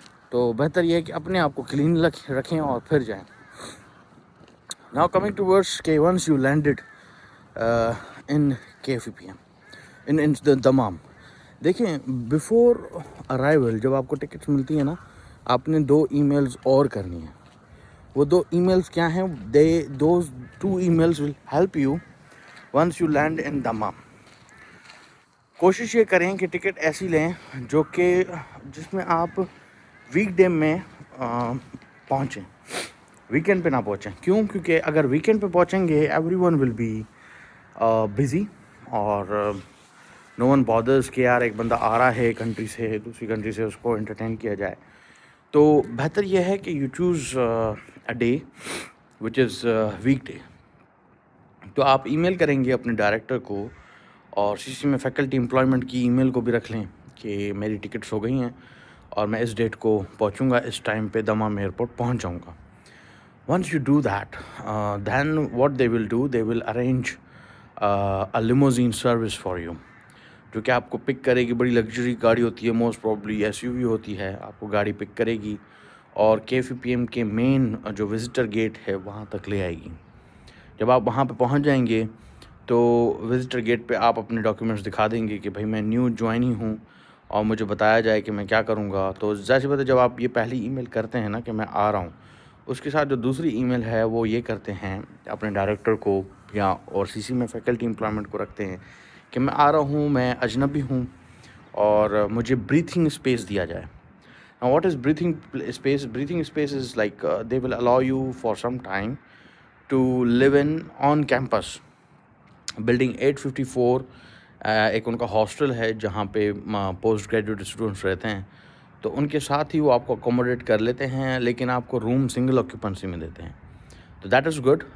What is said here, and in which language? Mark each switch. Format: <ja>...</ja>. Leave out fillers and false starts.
<ur>تو بہتر یہ ہے کہ اپنے آپ کو کلین رکھیں اور پھر جائیں.</ur> <en>Now coming towards</en> <ur>کہ</ur> <en>once you landed in KFPM in the</en> <ur>Dammam, دیکھیں</ur> <en>before arrival</en> <ur>جب آپ کو ٹکٹس ملتی ہیں نا, آپ نے 2 ای میلز اور کرنی ہیں. وہ 2 ای میلز کیا ہیں؟</ur> <en>those 2 emails will help you once you land in Dammam.</en> <ur>کوشش یہ کریں کہ ٹکٹ ایسی لیں جو کہ جس میں آپ ویک ڈے میں پہنچیں, ویکینڈ پہ نہ پہنچیں. کیونکہ اگر ویکینڈ پہ پہنچیں گے</ur> <en>everyone will be busy,</en> <ur>اور</ur> <en>no one bothers</en> <ur>کہ یار ایک بندہ آ رہا ہے کنٹری سے, دوسری کنٹری سے, اس کو انٹرٹین کیا جائے. تو بہتر یہ ہے کہ</ur> <en>You choose a day which is weekday.</en> <ur>تو آپ ای میل کریں گے اپنے ڈائریکٹر کو, اور CC میں فیکلٹی امپلائمنٹ کی ای میل کو بھی رکھ لیں کہ میری ٹکٹس ہو گئی ہیں اور میں اس ڈیٹ کو پہنچوں گا, اس ٹائم پہ دمام ایئرپورٹ پہنچ جاؤں گا.</ur> <en>Once you do that, then what they will do, they will arrange a limousine service for you,</en> <ur>جو کہ آپ کو پک کرے گی. بڑی لگژری گاڑی ہوتی ہے,</ur> <en>most probably</en> <ur>SUV ہوتی ہے. آپ کو گاڑی پک کرے گی اور KFPM کے مین جو وزٹر گیٹ ہے وہاں تک لے آئے گی. جب آپ وہاں پہ پہنچ جائیں گے تو وزٹر گیٹ پہ آپ اپنے ڈاکیومنٹس دکھا دیں گے کہ بھائی میں نیو جوائن ہی ہوں اور مجھے بتایا جائے کہ میں کیا کروں گا. تو ظاہر سی بات ہے جب آپ یہ پہلی ای میل کرتے ہیں نا کہ میں آ رہا ہوں, اس کے ساتھ جو دوسری ای میل ہے وہ یہ کرتے ہیں اپنے ڈائریکٹر کو یا اور CC میں فیکلٹی امپلائمنٹ کو رکھتے ہیں کہ میں آ رہا ہوں, میں اجنبی ہوں اور مجھے بریتھنگ اسپیس دیا جائے.</ur> <en>Now what is breathing space? Breathing space is like they will allow you for some time to live in on campus.</en> <ur>Building 854 ایک ان کا ہاسٹل ہے جہاں پہ پوسٹ گریجویٹ اسٹوڈنٹس رہتے ہیں, تو ان کے ساتھ ہی وہ آپ کو اکوموڈیٹ کر لیتے ہیں, لیکن آپ کو روم سنگل آکیوپنسی میں دیتے ہیں. تو</ur> <en>That is good.</en>